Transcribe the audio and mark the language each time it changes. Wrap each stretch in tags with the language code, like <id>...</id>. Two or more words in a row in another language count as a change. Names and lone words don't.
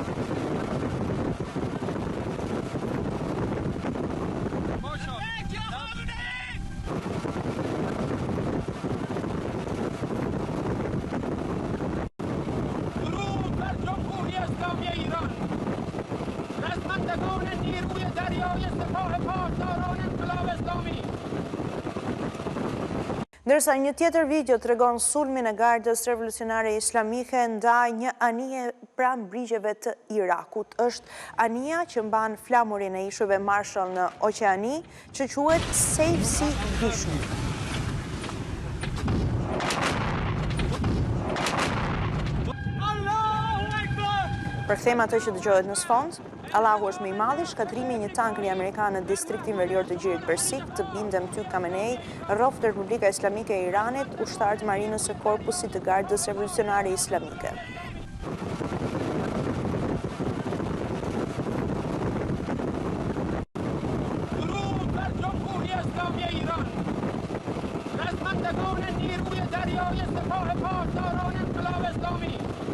<fa>درود بر جمهوری اسلامی ایران. رزمندگان نیروی دریای سپاه پاسداران انقلاب اسلامی.</fa> <sq>Ndërsa një tjetër video tregon sulmin e Gardës Revolucionare Islamike ndaj një anije pranë brigjeve të Irakut. Është anija që mban flamurin e ishujve Marshall në Oqeani, që quhet Safe Sea Vision. Përkthejmë atë që dëgjohet në sfond. Allahu është më i madhi. Shkatrimi i një tankri amerikan në distriktin verior të Gjirit Persik, të bindem ty Khamenei, rroft Republika Islamike e Iranit, ushtarët marinës së korpusit të Gardës Revolucionare Islamike.</sq> <fa>درود بر جمهوری اسلامی ایران. رزمندگان نیروی دریای سپاه پاسداران انقلاب اسلامی.</fa>